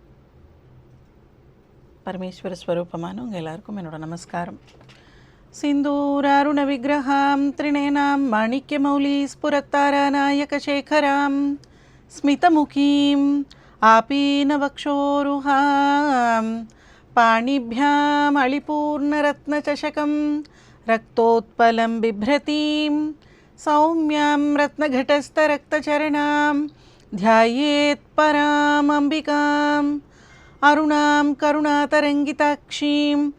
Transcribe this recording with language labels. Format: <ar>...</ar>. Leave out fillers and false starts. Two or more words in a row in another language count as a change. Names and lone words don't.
<ta>பரமேஸ்வர ஸ்வரூபமான உங்கள் எல்லாருக்கும் என்னோட நமஸ்காரம்.</ta> <sa>सिन्दूरारुण विग्रहां त्रिनयनां माणिक्य मौलि स्फुरत्तारानायकशेखरां स्मितमुखीम् आपीनवक्षोरुहाम् पाणिभ्याम् अळिपूर्णरत्नचषकं रक्तोत्पलं बिभ्रतीं सौम्यां रत्नघटस्थरक्तचरणां ध्यायेत् पराम् अम्बिकाम् अरुणां करुणातरङ्गिताक्षीं</sa>